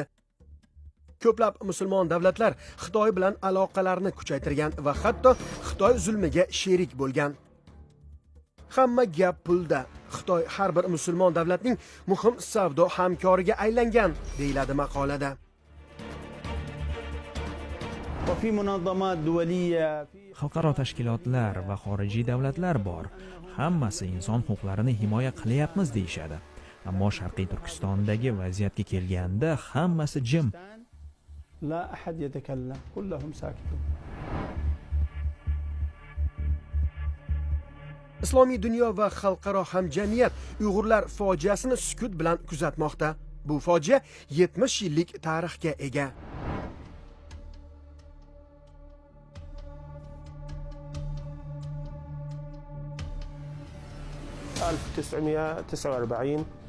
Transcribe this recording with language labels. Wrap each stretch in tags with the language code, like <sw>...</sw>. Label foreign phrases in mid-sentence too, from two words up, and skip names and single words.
<uz>Ko'plab musulmon davlatlar Xitoy bilan aloqalarni kuchaytirgan va hatto Xitoy zulmiga sherik bo'lgan. Hamma gap pulda. Xitoy har bir musulmon davlatning muhim savdo hamkoriga aylangan, deyiladi maqolada.</uz> <ar>وفي منظمات دولية</ar> <uz>Xalqaro tashkilotlar va xorijiy davlatlar bor. Hammasi inson huquqlarini himoya qilyapmiz deyshadi. Ammo Sharqiy Turkistondagi vaziyatga kelganda hammasi jim.</uz> <ar>لا أحد يتكلم كلهم ساكتون.</ar> <uz>Islomiy dunyo va xalqaro hamjamiyat Uyg'urlar fojiasini sukut bilan kuzatmoqda. Bu fojia 70 yillik tarixga ega. $1949</uz>